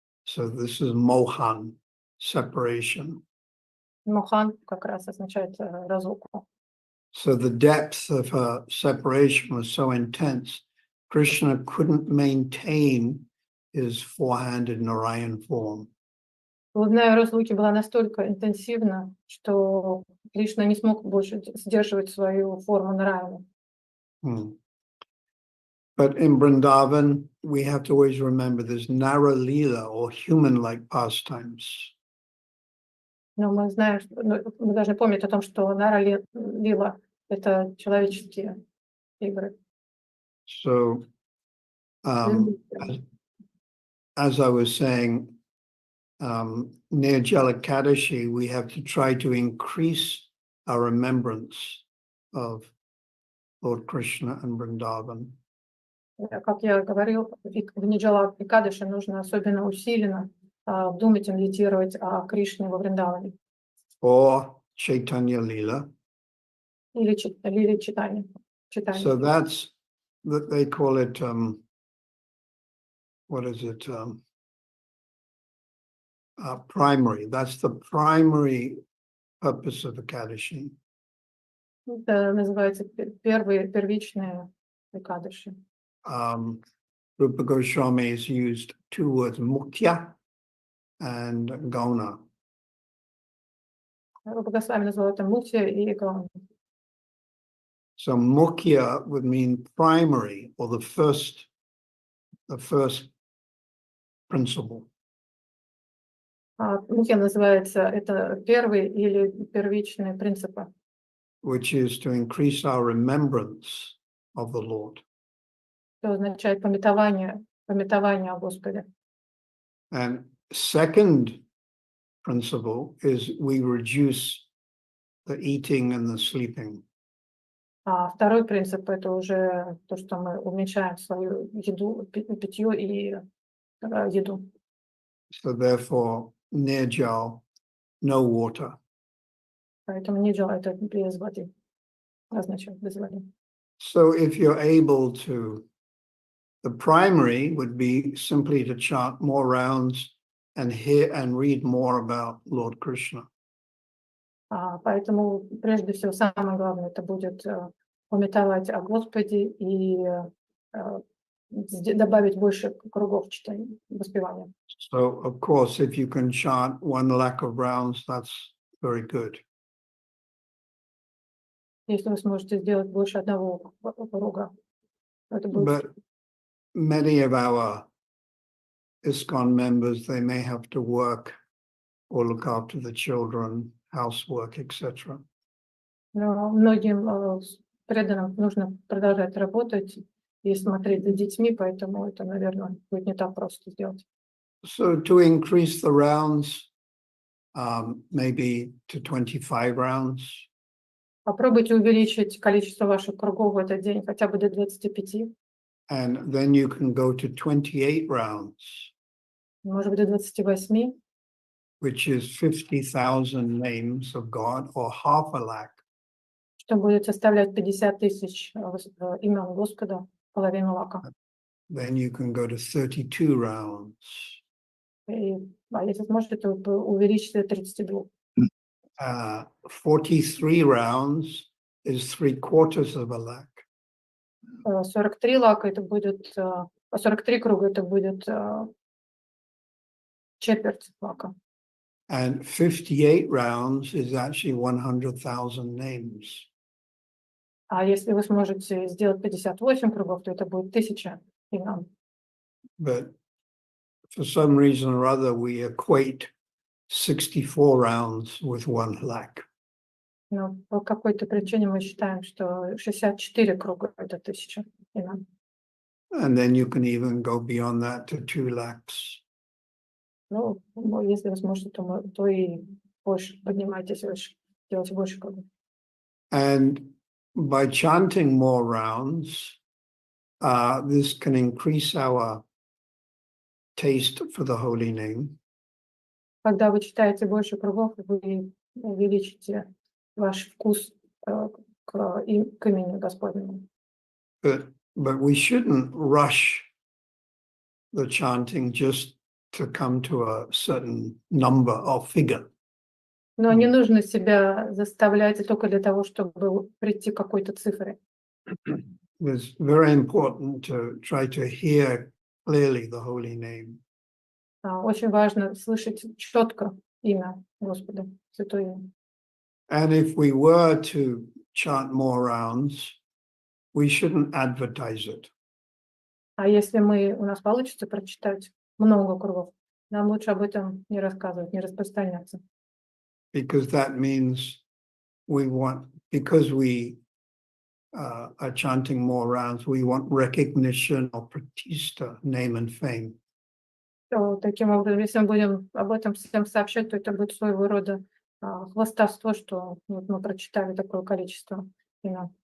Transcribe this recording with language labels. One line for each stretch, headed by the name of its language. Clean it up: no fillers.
English: So this is Mohan, separation.
Russian: Мохан как раз означает разлуку.
English: So the depth of her separation was so intense, Krishna couldn't maintain his four-handed Narayan form.
Russian: Глубина разлуки была настолько интенсивна, что Кришна не смог больше сдерживать свою форму Нараяны.
English: But in Vrindavan, we have to always remember there's Nara Leela or human-like pastimes.
Russian: Но мы знаем, мы должны помнить о том, что Нара Лила — это человеческие игры.
English: So, as I was saying, Nirджала Ekadаши, we have to try to increase our remembrance of Lord Krishna and Vrindavan.
Russian: Как я говорил, в Нирджала Экадаши нужно особенно усиленно думать и медитировать о Кришне во Вриндаване.
English: Or Chaitanya Leela.
Russian: Или читание.
English: So that's that they call it. What is it? Primary. That's the primary purpose of Ekadashi.
Russian: Это называется первичные Экадаши.
English: Rupa Goswami has used two words, Mukhya and Gauna.
Russian: Руpa Госвами назвал это Мукхья и Гауна.
English: So Mukhya would mean primary or the first principle.
Russian: Мукхья называется это первый или первичные принципы.
English: Which is to increase our remembrance of the Lord.
Russian: Это означает памятование о Господе.
English: And second principle is we reduce the eating and the sleeping.
Russian: А второй принцип — это уже то, что мы уменьшаем свою еду, питье и еду.
English: So therefore, Nirджал, no water.
Russian: Поэтому Нирджала — это без воды. Означает без воды.
English: So if you're able to, the primary would be simply to chant more rounds and hear and read more about Lord Krishna.
Russian: Поэтому прежде всего самое главное это будет памятовать о Господе и добавить больше кругов читания, воспевания.
English: So of course, if you can chant 1 lakh of rounds, that's very good.
Russian: Если вы сможете сделать больше одного круга, это будет.
English: But many of our ISKCON members, they may have to work or look after the children housework, etc.
Russian: Но многим преданным нужно продолжать работать и смотреть за детьми, поэтому это, наверное, будет не так просто сделать.
English: So to increase the rounds, maybe to 25 rounds,
Russian: Попробуйте увеличить количество ваших кругов в этот день хотя бы до 25,
English: and then you can go to 28 rounds,
Russian: может быть, до 28,
English: which is 50,000 names of God or half a lakh.
Russian: что будет составлять 50 тысяч имен Господа, половину лака.
English: Then you can go to 32 rounds.
Russian: А если сможете, то увеличить до 32.
English: 43 rounds is 3/4 of a lakh.
Russian: 43 лака это будет, 43 круга это будет четверть лака.
English: And 58 rounds is actually 100,000 names.
Russian: А если вы сможете сделать 58 кругов, то это будет 1000 имен.
English: But for some reason or other, we equate 64 rounds with 1 lakh.
Russian: Но по какой-то причине мы считаем, что 64 круга это 1000 имен.
English: And then you can even go beyond that to 2 lakhs.
Russian: Ну, если вы сможете, то и больше поднимайтесь выше, делайте больше кругов.
English: And by chanting more rounds, this can increase our taste for the holy name.
Russian: Когда вы читаете больше кругов, вы увеличите ваш вкус к имени Господнему.
English: But we shouldn't rush the chanting just to come to a certain number or figure.
Russian: Но не нужно себя заставлять только для того, чтобы прийти к какой-то цифре.
English: It's very important to try to hear clearly the holy name.
Russian: Очень важно слышать четко имя Господа, Святое имя.
English: And if we were to chant more rounds, we shouldn't advertise it.
Russian: А если у нас получится прочитать много кругов, нам лучше об этом не рассказывать, не распространяться.
English: Because that means because we are chanting more rounds, we want recognition or pratishta, name and fame.
Russian: То, таким образом, если мы будем об этом всем сообщать, то это будет своего рода хвастовство, что вот мы прочитали такое количество имен.